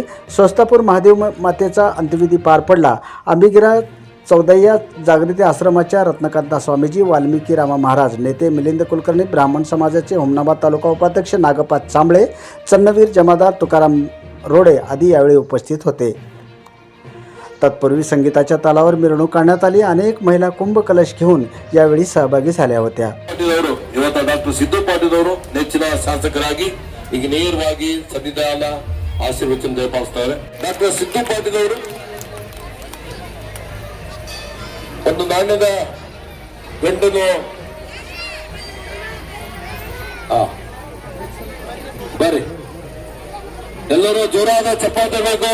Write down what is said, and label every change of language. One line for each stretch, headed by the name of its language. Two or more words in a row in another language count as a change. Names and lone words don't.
Marathi: स्वस्तापूर महादेव मातेचा अंत्यविधी पार पडला. अंबिगिरा चौदय्या जागृती आश्रमाच्या रत्नकांता स्वामीजी, वाल्मिकी रामा महाराज, नेते मिलिंद कुलकर्णी, ब्राह्मण समाजाचे हुमनाबाद तालुका उपाध्यक्ष नागपात चांबळे, चन्नवीर जमादार तुकाराम रोडे आदी यावेळी उपस्थित होते. तत्पूर्वी संगीताच्या तालावर मिरवणूक काढण्यात आली. अनेक महिला कुंभ कलश घेऊन यावेळी सहभागी झाल्या होत्या.
Kannada: ಡಾಕ್ಟರ್ ಸಿದ್ದು ಪಾಟೀಲ್ ಅವರು ನೆಚ್ಚಿನ ಶಾಸಕರಾಗಿ ಈಗ ನೇರವಾಗಿ ಸನ್ನಿಧಾನ ಆಶೀರ್ವಚನ ದಯಪಾಲಿಸ್ತಾರೆ. ಡಾಕ್ಟರ್ ಸಿದ್ದು ಪಾಟೀಲ್ ಅವರು ಒಂದು ನಾಣ್ಯದ ಗಂಟನ್ನು ಬರ್ರಿ ಎಲ್ಲರೂ ಜೋರಾದ ಚಪ್ಪಾಳೆ ಬೇಕು.